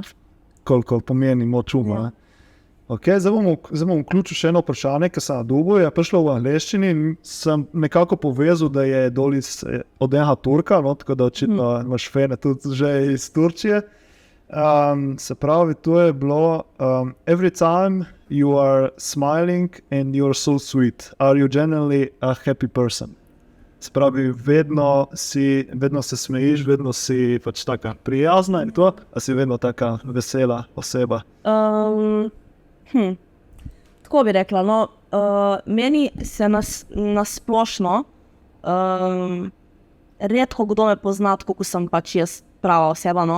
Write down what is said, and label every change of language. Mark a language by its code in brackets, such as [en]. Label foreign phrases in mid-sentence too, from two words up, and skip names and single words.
[sl] Koliko pomeni moč uma. Ja. Ne? Okay, zdaj bom vključil še eno vprašanje, ki sem ga dobil, je prišlo v angleščini in sem nekako povezal, da je dol od enega Turka, no, tako da očitno imaš fene tudi že iz Turčije. Se pravi, to je bilo [en] every time you are smiling and you are so sweet, are you generally a happy person? [sl] Se pravi, vedno se smejiš, vedno si pač taka prijazna in to, a si vedno taka vesela oseba? Tako bi rekla, no, meni se nasplošno redko kdo me pozna, tako kot sem pač jaz prava oseba, no.